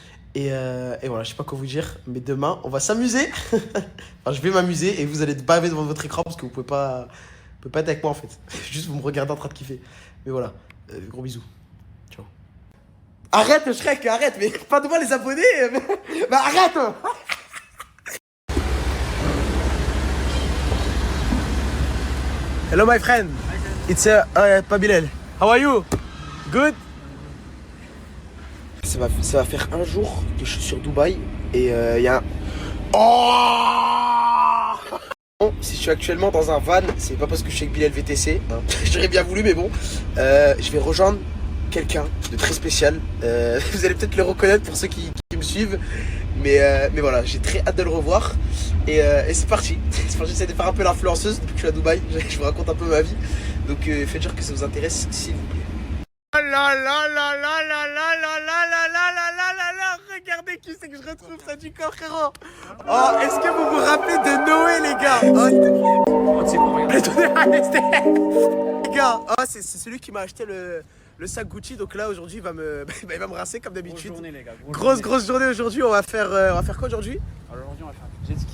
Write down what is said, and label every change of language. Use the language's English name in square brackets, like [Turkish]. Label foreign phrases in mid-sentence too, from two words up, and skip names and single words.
[French] Et voilà, je sais pas quoi vous dire. Mais demain, on va s'amuser. Enfin, je vais m'amuser et vous allez être baver devant votre écran parce que vous pouvez pas être avec moi en fait. Juste vous me regardez en train de kiffer. Mais voilà. Gros bisous. Ciao. Arrête, Shrek, arrête. Mais pas de moi les abonnés. Mais arrête. [English] Hello my friend, it's Pabilel. How are you? Good? [French] Ça va faire un jour que je suis sur Dubaï et il y a un... Oh! Bon, si je suis actuellement dans un van, c'est pas parce que je suis avec Bilal VTC, hein. J'aurais bien voulu mais bon. Je vais rejoindre quelqu'un de très spécial. Vous allez peut-être le reconnaître pour ceux qui me suivent. Mais voilà, j'ai très hâte de le revoir. Et c'est parti. J'essaie de faire un peu l'influenceuse depuis que je suis à Dubaï. Je vous raconte un peu ma vie. Donc faites sûr que ça vous intéresse, s'il vous plaît. Oh là là là là là là là là là là là là là là. Regardez qui c'est que je retrouve ça du corps, frérot. Oh, est-ce que vous vous rappelez de Noé, les gars? Oh, c'est quoi? Les gars, oh, c'est celui qui m'a acheté le sac Gucci. Donc là aujourd'hui il va me rincer comme d'habitude. Grosse journée les gars. Grosse journée aujourd'hui. On va faire quoi aujourd'hui? Aujourd'hui on va faire du jet ski.